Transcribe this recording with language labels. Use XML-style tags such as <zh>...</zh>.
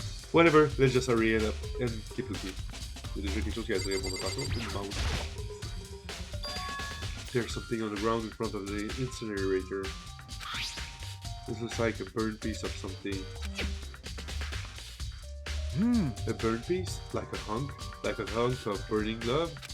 <en>Whatever, let's just hurry it up and keep looking.</en> <fr>Il y a déjà quelque chose qui a attiré mon attention, une mouse.</fr> <en>There's something on the ground in front of the incinerator. This looks like a burned piece of something. A burned piece? Like a hunk? Like a hunk of burning love?</en>